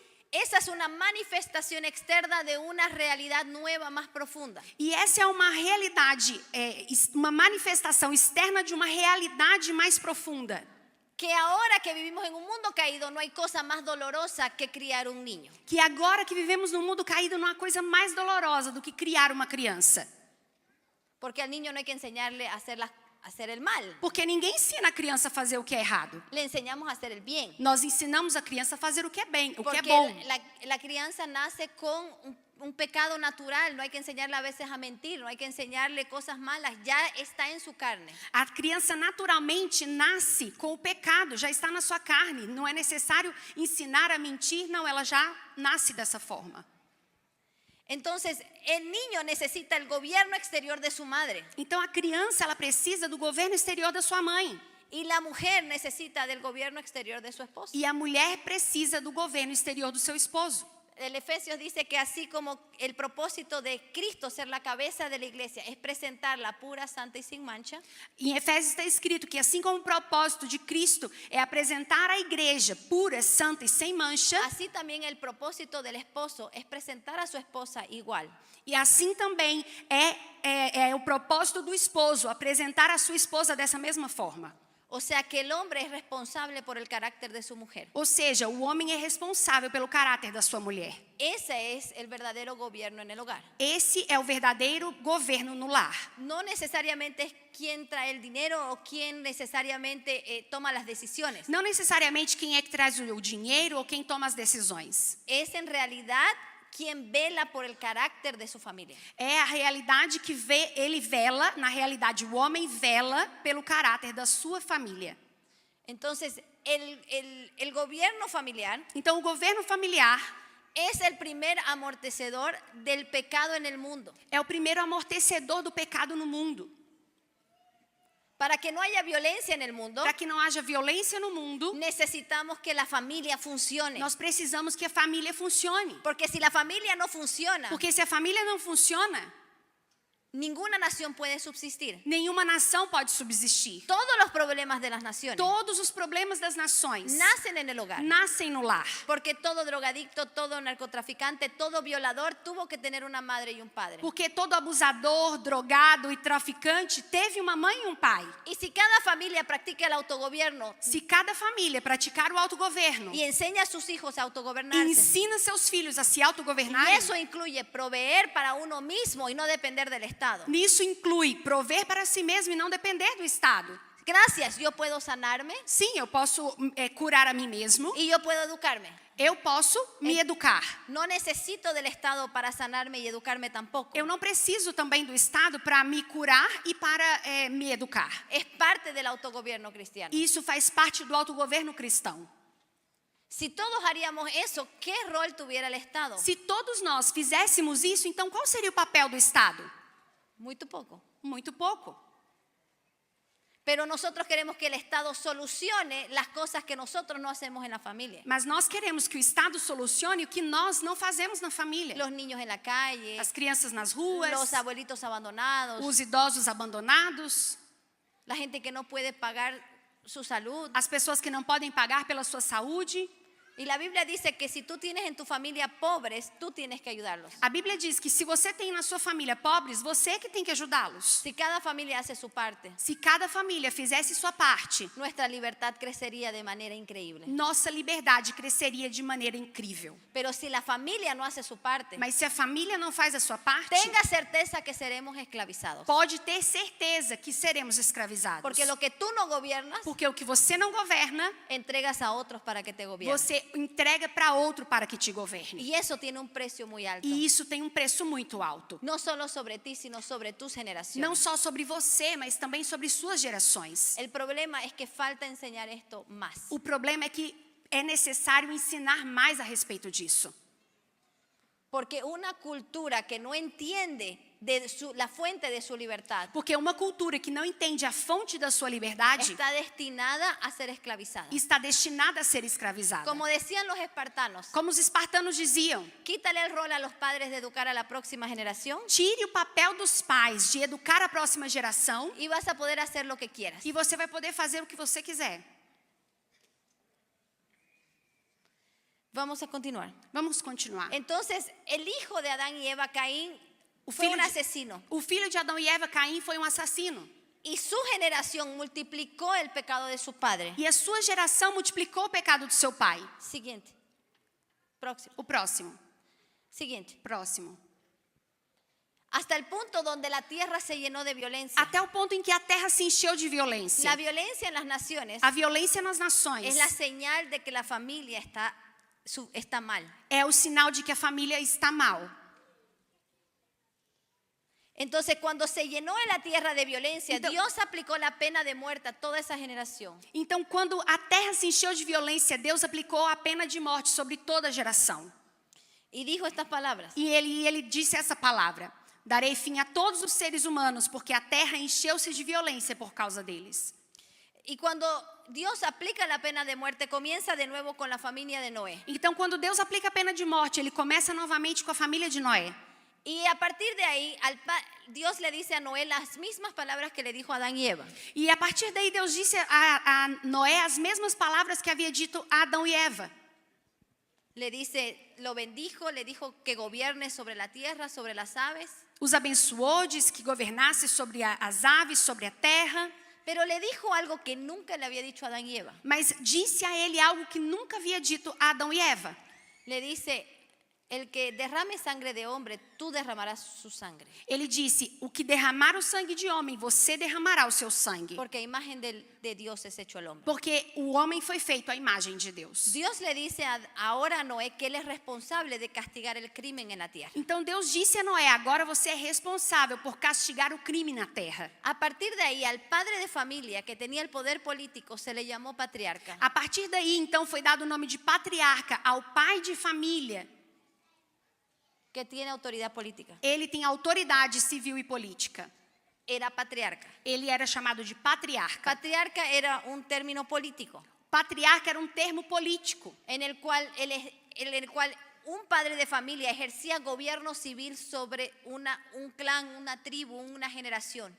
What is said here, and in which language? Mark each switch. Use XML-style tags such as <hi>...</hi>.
<es>Esa es una manifestación externa de una realidad nueva, más profunda.</es> <pt>E essa é uma realidade, uma manifestação externa de uma realidade mais profunda.</pt> <es>Que ahora que vivimos en un mundo caído, no hay cosa más dolorosa que criar un niño.</es> <pt>Que agora que vivemos num mundo caído não há coisa mais dolorosa do que criar uma criança.</pt> <es>Porque al niño no hay que enseñarle a hacer el mal.</es> <pt>Porque ninguém ensina a criança a fazer o que é errado.</pt> <es>Le enseñamos a hacer el bien.</es> <pt>Nós ensinamos a criança a fazer o que é bem, o que é bom.</pt> <es>la crianza nace con un pecado natural. No hay que enseñarle a veces a mentir. No hay que enseñarle cosas malas. Ya está en su carne.</es> <pt>A criança naturalmente nasce com o pecado, já está na sua carne. Não é necessário ensinar a mentir, não, ela já nasce dessa forma.</pt> <es>Entonces, el niño necesita el gobierno exterior de su madre.</es> <pt>Então a criança ela precisa do governo exterior da sua mãe.</pt> <es>Y la mujer necesita del gobierno exterior de su esposo.</es> <pt>E a mulher precisa do governo exterior do seu esposo.</pt> <es>El Efesios dice que así como el propósito de Cristo ser la cabeza de la iglesia es presentarla pura, santa y sin mancha,</es> <pt>Em Efésios está escrito que assim como o propósito de Cristo é apresentar a igreja pura, santa e sem mancha,</pt> <es>así también el propósito del esposo es presentar a su esposa igual.</es> <pt>e assim também é o propósito do esposo, apresentar a sua esposa dessa mesma forma.</pt> <es>O sea que el hombre es responsable por el carácter de su mujer.</es> <pt>Ou seja, o homem é responsável pelo caráter da sua mulher.</pt> <es>Ese es el verdadero gobierno en el hogar.</es> <pt>Esse é o verdadeiro governo no lar.</pt> <es>No necesariamente es quien trae el dinero o quien necesariamente toma las decisiones.</es> <pt>Não necessariamente quem é que traz o dinheiro ou quem toma as decisões.</pt> <es>Es en realidad quien vela por el carácter de su familia.</es> <pt>É a realidade que ele vela, na realidade o homem vela pelo caráter da sua família.</pt> <es>Entonces, el gobierno familiar</es> <pt>Então o governo familiar</pt> <es>es el primer amortecedor del pecado en el mundo.</es> <pt>é o primeiro amortecedor do pecado no mundo.</pt> <es>Para que no haya violencia en el mundo,</es> <pt>Para que não haja violência no mundo,</pt> <es>necesitamos que la familia funcione.</es> <pt>nós precisamos que a família funcione.</pt> <es>Porque si la familia no funciona,</es> <pt>Porque se a família não funciona,</pt> <es>ninguna nación puede subsistir.</es> <pt>nenhuma nação pode subsistir.</pt> <es>Todos los problemas de las naciones</es> <pt>Todos os problemas das nações</pt> <es>nacen en el hogar.</es> <pt>nascem no lar.</pt> <es>Porque todo drogadicto, todo narcotraficante, todo violador tuvo que tener una madre y un padre.</es> <pt>Porque todo abusador, drogado e traficante teve uma mãe e um pai.</pt> <es>Y si cada familia practica el autogobierno</es> <pt>Se cada família praticar o autogoverno</pt> <es>y enseña a sus hijos a</es> <pt>e</pt> <es>autogobernarse,</es> <pt>ensina seus filhos a se</pt> <es>y</es> <pt>autogovernarem,</pt> <es>eso incluye proveer para uno mismo y no depender del Estado.</es> <pt>nisso inclui prover para si mesmo e não depender do Estado.</pt> <es>Gracias, yo puedo sanarme</es> <pt>Sim, eu posso curar a mim mesmo,</pt> <es>y yo puedo educarme.</es> <pt>eu posso me educar.</pt> <es>No necesito del Estado para sanarme y educarme tampoco.</es> <pt>Eu não preciso também do Estado para me curar e para me educar.</pt> <es>Es parte del autogobierno cristiano.</es> <pt>Isso faz parte do autogoverno cristão.</pt> <es>Si todos haríamos eso, ¿qué rol tuviera el Estado?</es> <pt>Se todos nós fizéssemos isso, então qual seria o papel do Estado?</pt> <es>Muy poco.</es> <pt>Muito pouco.</pt> <es>Pero nosotros queremos que el Estado solucione las cosas que nosotros no hacemos en la familia.</es> <pt>Mas nós queremos que o Estado solucione o que nós não fazemos na família.</pt> <es>Los niños en la calle,</es> <pt>As crianças nas ruas,</pt> <es>los abuelitos abandonados,</es> <pt>os idosos abandonados,</pt> <es>la gente que no puede pagar su salud.</es> <pt>as pessoas que não podem pagar pela sua saúde.</pt> <es>Y la Biblia dice que si tú tienes en tu familia pobres, tú tienes que ayudarlos.</es> <pt>A Bíblia diz que se você tem na sua família pobres, você é que tem que ajudá-los.</pt> <es>Si cada familia hace su parte,</es> <pt>Se cada família fizesse sua parte,</pt> <es>nuestra libertad crecería de manera increíble.</es> <pt>nossa liberdade cresceria de maneira incrível.</pt> <es>Pero si la familia no hace su parte,</es> <pt>Mas se a família não faz a sua parte,</pt> <es>tenga certeza que seremos esclavizados.</es> <pt>pode ter certeza que seremos escravizados.</pt> <es>Porque lo que tú no gobiernas,</es> <pt>Porque o que você não governa,</pt> <es>entregas a otros para que te gobiernen.</es> <pt>você entrega para outro para que te governe.</pt> <es>Y eso tiene un precio muy alto.</es> <pt>E isso tem um preço muito alto.</pt> <es>No solo sobre ti, sino sobre tus generaciones.</es> <pt>Não só sobre você, mas também sobre suas gerações.</pt> <es>El problema es que falta enseñar esto más.</es> <pt>O problema é que é necessário ensinar mais a respeito disso.</pt> <es>Porque una cultura que no entiende la fuente de su libertad</es> <pt>Porque uma cultura que não entende a fonte da sua liberdade</pt> <es>está destinada a ser esclavizada.</es> <pt>está destinada a ser escravizada.</pt> <es>Como decían los espartanos,</es> <pt>Como os espartanos diziam,</pt> <es>quítale el rol a los padres de educar a la próxima generación</es> <pt>tire o papel dos pais de educar a próxima geração</pt> <es>y vas a poder hacer lo que quieras.</es> <pt>e você vai poder fazer o que você quiser.</pt> <es>Vamos a continuar.</es> <pt>Vamos continuar.</pt> <es>Entonces, el hijo de Adán y Eva, Caín,</es> <pt>O</pt> <es>fue</es> <pt>filho</pt> <es>un</es> <pt>de-</pt> <es>asesino.</es> <pt>O filho de Adão e Eva, Caim, foi um assassino.</pt> <es>Y su generación multiplicó el pecado de su padre.</es> <pt>E a sua geração multiplicou o pecado do seu pai.</pt> <es>Siguiente. Próximo.</es> <pt>O próximo.</pt> <es>Siguiente.</es> <pt>Próximo.</pt> <es>Hasta el punto donde la tierra se llenó de violencia.</es> <pt>Até o ponto em que a terra se encheu de violência.</pt> <es>La violencia en las naciones</es> <pt>A violência nas nações</pt> <es>es la señal de que la familia está mal.</es> <pt>é o sinal de que a família está mal.</pt> <es>Entonces, cuando se llenó la tierra de violencia, Entonces- Dios aplicó la pena de muerte a toda esa generación.</es> <pt>Então, quando a terra se encheu de violência, Deus aplicou a pena de morte sobre toda a geração.</pt> <es>Y dijo estas palabras:</es> <pt>E ele disse essa palavra: darei fim a todos os seres humanos, porque a terra encheu-se de violência por causa deles.</pt> <es>Y cuando Dios aplica la pena de muerte, comienza de nuevo con la familia de Noé.</es> <pt>Então, quando Deus aplica a pena de morte, ele começa novamente com a família de Noé.</pt> <es>Y a partir de ahí, Dios le dice a Noé las mismas palabras que le dijo a Adán y Eva.</es> <pt>E a partir daí, Deus disse a Noé as mesmas palavras que havia dito a Adão e Eva.</pt> <es>Le dice, lo bendijo, le dijo que gobierne sobre la tierra, sobre las aves.</es> <pt>Os abençoou, disse que governasse sobre as aves, sobre a terra.</pt> <es>Pero le dijo algo que nunca le había dicho a Adán y Eva.</es> <pt>Mas disse a ele algo que nunca havia dito a Adão e Eva.</pt> <es>Le dice, el que derrame sangre de hombre, tú derramarás su sangre.</es> <pt>Ele disse, o que derramar o sangue de homem, você derramará o seu sangue.</pt> <es>Porque a imagen de Dios es hecho al hombre.</es> <pt>Porque o homem foi feito à imagem de Deus.</pt> <es>Dios le dice ahora a Noé que él es responsable de castigar el crimen en la tierra.</es> <pt>Então Deus disse a Noé, agora você é responsável por castigar o crime na terra.</pt> <es>A partir de ahí, al padre de familia que tenía el poder político se le llamó patriarca.</es> <pt>A partir daí, então, foi dado o nome de patriarca ao pai de família.</pt> <es>Que tiene autoridad política.</es> <pt>Ele tem autoridade civil e política.</pt> <es>Era patriarca.</es> <pt>Ele era chamado de patriarca.</pt> <es>Patriarca era un término político</es> <pt>Patriarca era um termo político,</pt> <es>en el cual un padre de familia ejercía gobierno civil sobre un clan, una tribu, una generación.</es>